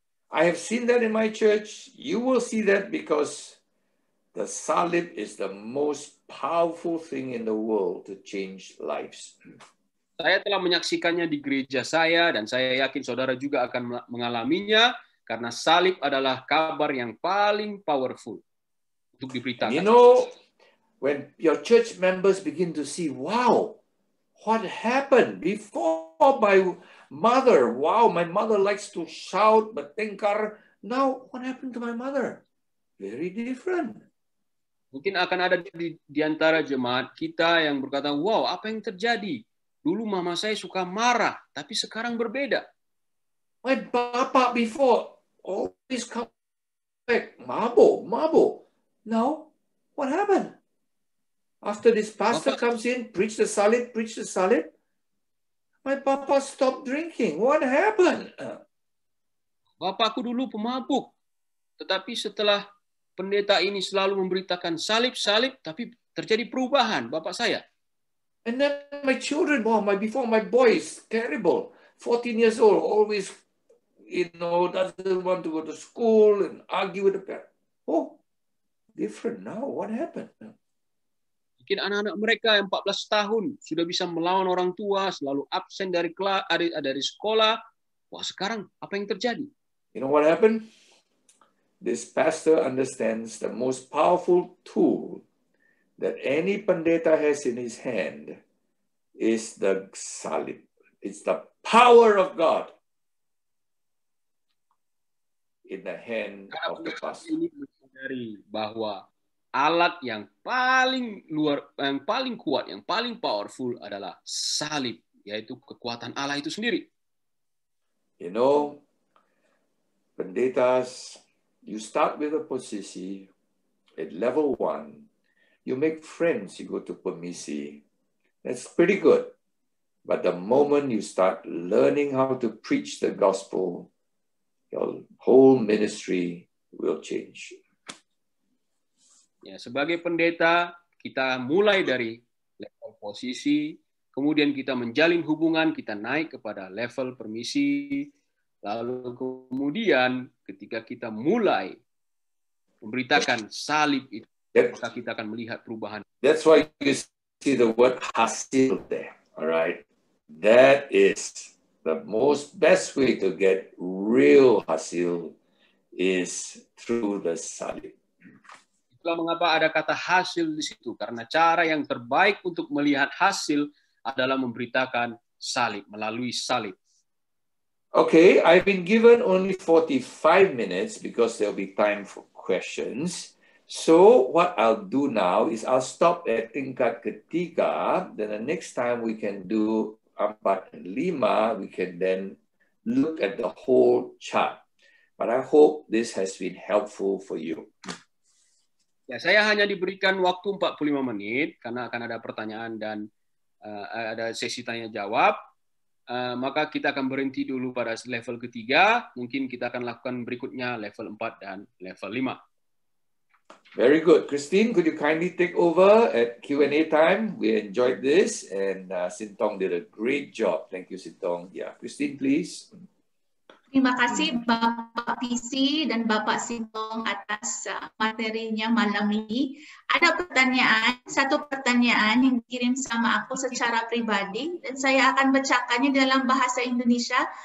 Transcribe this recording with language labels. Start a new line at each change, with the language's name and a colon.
English: I have seen that in my church. You will see that because the salib is the most powerful thing in the world to change lives.
Indonesian: Saya telah menyaksikannya di gereja saya, dan saya yakin saudara juga akan mengalaminya, karena salib adalah kabar yang paling powerful untuk diberitakan.
English: And you know, when your church members begin to see, wow, what happened before my mother? Wow, my mother likes to shout, bertengkar. Now, what happened to my mother? Very different.
Indonesian: Mungkin akan ada di antara jemaat kita yang berkata, wow, apa yang terjadi? Dulu mama saya suka marah, tapi sekarang berbeda.
English: My papa before always come back, mabo. Now, what happened? After this pastor comes in, preach the salib, my papa stopped drinking. What happened?
Indonesian: Bapakku dulu pemabuk, tetapi setelah pendeta ini selalu memberitakan salib, tapi terjadi perubahan bapak saya.
English: And then my children, before my boy is terrible, 14 years old, always, doesn't want to go to school and argue with the parents. Oh, different now. What happened?
Indonesian: Mungkin anak-anak mereka yang 14 tahun sudah bisa melawan orang tua, selalu absen dari sekolah. Wah, sekarang apa yang terjadi?
English: You know what happened? This pastor understands the most powerful tool that any pendeta has in his hand is the salib. It's the power of God in the hand of the pastor.
Indonesian: Ini menyadari bahwa alat yang paling kuat, yang paling powerful adalah salib, yaitu kekuatan Allah itu sendiri.
English: You know, pendetas, you start with a posisi at level 1. You make friends, you go to permisi. That's pretty good. But the moment you start learning how to preach the gospel, your whole ministry will change.
Indonesian: Ya, sebagai pendeta, kita mulai dari level posisi, kemudian kita menjalin hubungan, kita naik kepada level permisi, lalu kemudian ketika kita mulai memberitakan salib itu, maka kita akan melihat perubahan.
English: That's why you see the word hasil there, all right? That is the best way to get real hasil is through the salib.
Indonesian: Itulah mengapa ada kata hasil di situ, karena cara yang terbaik untuk melihat hasil adalah memberitakan salib, melalui salib.
English: Okay, I've been given only 45 minutes because there'll be time for questions. So what I'll do now is I'll stop at
Indonesian: tingkat ketiga.
English: Then the next time we can do 4 dan 5, we can then look at the whole chart. But I hope this has been helpful for you.
Indonesian: Ya, saya hanya diberikan waktu 45 menit karena akan ada pertanyaan dan ada sesi tanya jawab. Maka kita akan berhenti dulu pada level ketiga. Mungkin kita akan lakukan berikutnya level 4 dan level 5.
English: Very good. Christine, could you kindly take over at Q&A time? We enjoyed this, and Sintong did a great job. Thank you, Sintong. Yeah, Christine, please.
Indonesian: Terima kasih Bapak PC dan Bapak Sintong atas materinya malam ini. Ada satu pertanyaan yang dikirim sama aku secara pribadi, dan saya akan bacakannya dalam bahasa Indonesia.